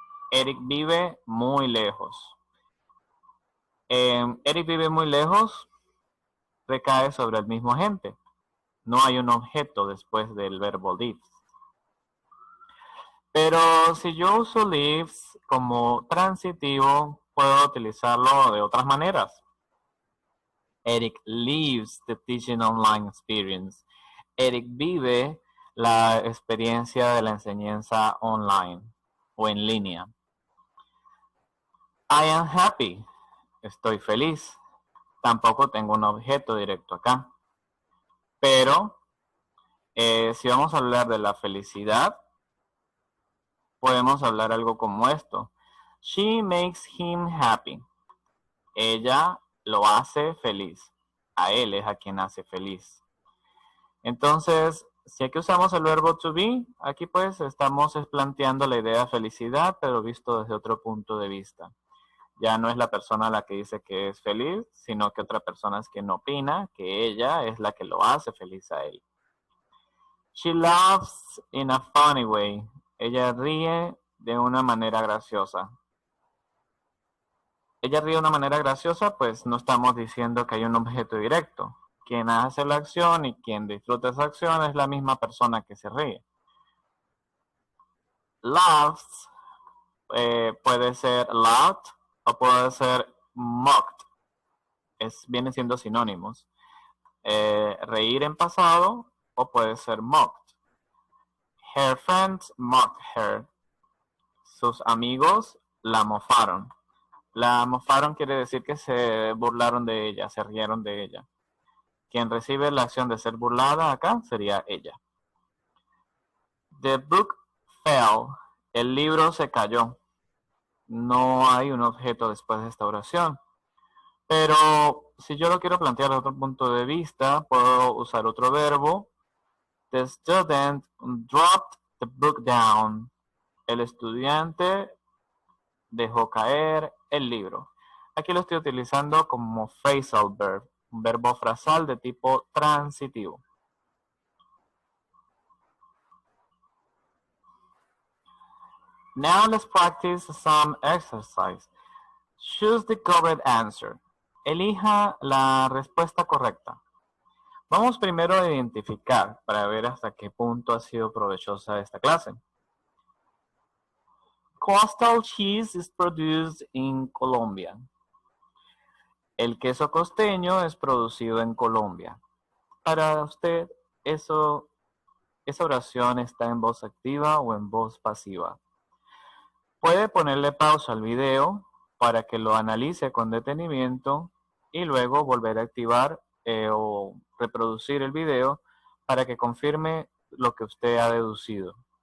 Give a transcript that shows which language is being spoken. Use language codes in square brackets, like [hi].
[es] Eric vive muy lejos. Eric vive muy lejos recae sobre el mismo agente. No hay un objeto después del verbo lives. Pero si yo uso lives como transitivo, puedo utilizarlo de otras maneras. [en] Eric lives the teaching online experience. [es] Eric vive la experiencia de la enseñanza online o en línea. [en] I am happy. [es] Estoy feliz. Tampoco tengo un objeto directo acá. Pero si vamos a hablar de la felicidad, podemos hablar algo como esto. [en] She makes him happy. [es] Ella lo hace feliz. A él es a quien hace feliz. Entonces, si aquí usamos el verbo to be, aquí pues estamos planteando la idea de felicidad, pero visto desde otro punto de vista. Ya no es la persona la que dice que es feliz, sino que otra persona es quien opina que ella es la que lo hace feliz a él. [en] She laughs in a funny way. [es] Ella ríe de una manera graciosa. Ella ríe de una manera graciosa, pues no estamos diciendo que hay un objeto directo. Quien hace la acción y quien disfruta esa acción es la misma persona que se ríe. Laughs puede ser laughed o puede ser mocked. Vienen siendo sinónimos. Reír en pasado o puede ser mocked. [en] Her friends mocked her. [es] Sus amigos la mofaron. La mofaron quiere decir que se burlaron de ella, se rieron de ella. Quien recibe la acción de ser burlada acá sería ella. [en] The book fell. [es] El libro se cayó. No hay un objeto después de esta oración. Pero si yo lo quiero plantear desde otro punto de vista, puedo usar otro verbo. [en] The student dropped the book down. [es] El estudiante dejó caer el libro. Aquí lo estoy utilizando como phrasal verb, un verbo frasal de tipo transitivo. [en] Now let's practice some exercise. Choose the correct answer. [es] Elija la respuesta correcta. Vamos primero a identificar para ver hasta qué punto ha sido provechosa esta clase. [en] Coastal cheese is produced in Colombia. [es] El queso costeño es producido en Colombia. Para usted, esa oración está en voz activa o en voz pasiva. Puede ponerle pausa al video para que lo analice con detenimiento y luego volver a activar o reproducir el video para que confirme lo que usted ha deducido.